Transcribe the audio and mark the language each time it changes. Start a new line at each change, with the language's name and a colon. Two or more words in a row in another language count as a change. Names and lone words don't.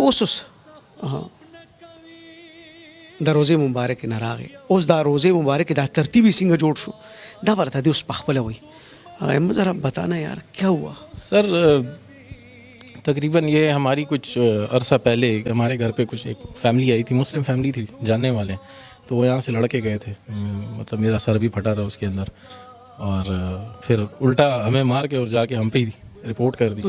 Pashto: اوس د روزه مبارک نه راغې، اوس دا روزه مبارک دا ترتیبی څنګه جوړ شو دا ورته دی اوس پخپله وي.
Urdu: احمد ذرا بتانا یار کیا ہوا؟ سر تقریباً یہ ہماری کچھ عرصہ پہلے ہمارے گھر پہ کچھ ایک فیملی آئی تھی، مسلم فیملی تھی، جاننے والے، تو وہ یہاں سے لڑکے گئے تھے. مطلب میرا سر بھی پھٹا رہا اس کے اندر، اور پھر الٹا ہمیں مار کے اور جا کے ہم پہ ہی رپورٹ کر دی.